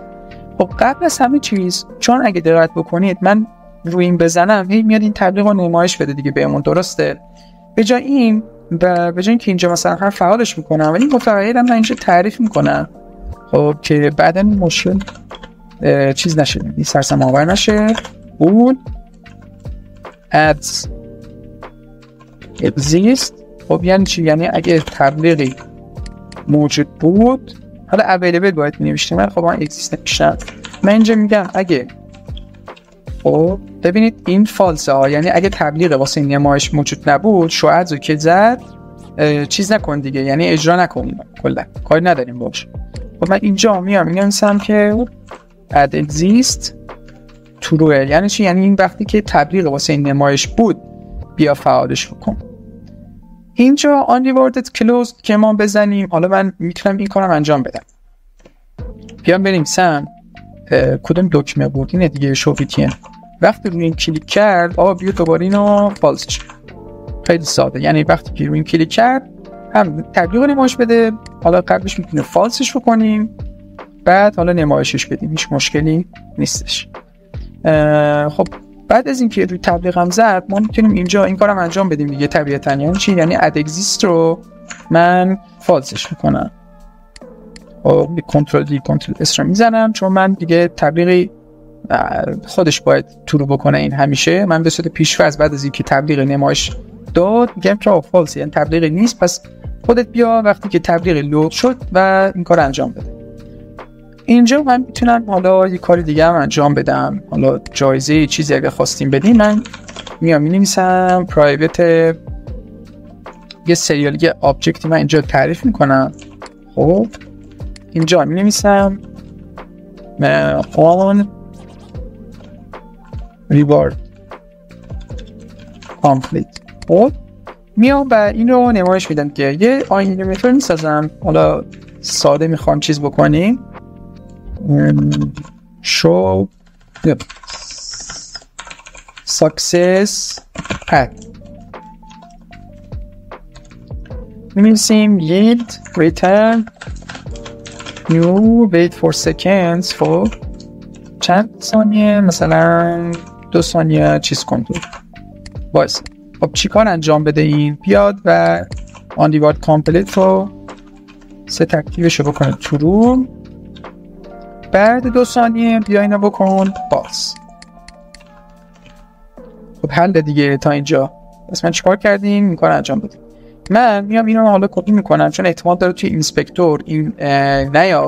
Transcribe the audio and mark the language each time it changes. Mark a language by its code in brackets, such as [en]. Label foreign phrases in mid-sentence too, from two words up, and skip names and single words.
[fa] خب قبل از همه چیز، چون اگه دقت بکنید من روی این بزنم هی میاد این تبلیغ رو نمایش بده دیگه بهمون، درسته؟ به جای این و به جای اینکه اینجا مثلا هر فعالش میکنم ولی متغیرم من اینجا تعریف میکنم، خب که بعداً مشکل چیز نشه، این سرسم آور نشه. اون [en] ads exist. [fa] خب یعنی چی؟ یعنی اگه تبلیغی موجود بود، حالا available باید نوشتیم، خب من exist نمیشم. من اینجا میگم اگه، خب ببینید این فالسه ها، یعنی اگه تبلیغ واسه این نمایش موجود نبود شاید رو که زد چیز نکن دیگه، یعنی اجرا نکن، کلا کاری نداریم باش. خب من اینجا میام میگم که [en] add exist true، [fa] یعنی چی؟ یعنی این وقتی که تبلیغ واسه این نمایش بود بیا فعالش بکن. اینجا [en] unrewarded closed [fa] که ما بزنیم، حالا من میتونم این کارم انجام بدم. بیام بریم کدوم دکمه بود اینه دیگه، شوفیتین. وقتی روی این کلیک کرد بیا دوباره اینو فالس شد. خیلی ساده، یعنی وقتی که روی این کلیک کرد هم تبلیغ نمایش بده، حالا قبلش میتونه فالسش بکنیم بعد حالا نمایشش بدیم، هیچ مشکلی نیستش. خب بعد از اینکه روی تبلیغ هم زد ما میتونیم اینجا این کارم انجام بدیم دیگه طبیعتاً. یعنی چی؟ یعنی [en] add exist [fa] رو من فالسش میکنم. خب کنترل دی کنترل اس رو میزنم چون من دیگه تبلیغی خودش باید تورو بکنه. این همیشه من به صورت پیش‌فرض بعد از اینکه تبلیغ نمایش داد میگم که فالس، یعنی تبلیغ نیست، پس خودت بیا وقتی که تبلیغ لود شد و این کار انجام بده. اینجا من میتونم حالا یه کاری دیگه هم انجام بدم، حالا جایزه چیزی اگه خواستیم بدیم من میام مینویسم پرایوت یه سریالی آبجکتی من اینجا تعریف میکنم. خب اینجا مینویسم [en] on reward complete. [fa] خب میام و این رو نمایش میدم که یه آنیمیتور میسازم، حالا ساده میخوام چیز بکنیم [en] show success at [fa] می‌نویسیم [en] yield return new wait for seconds. [fa] خب چند ثانیه، مثلا 2 ثانیه چیز کن تو باشه. خب چی کار انجام بده؟ این بیاد و [en] on reward complete [fa] رو ست اکتیوش رو بکنه true، بعد 2 ثانیه بیا اینو بکن باز. خب حل دیگه تا اینجا. پس من چیکار کردیم؟ این کار انجام بدیم. من میام اینو حالا کپی میکنم چون احتمال داره توی اینسپکتور این نیاد.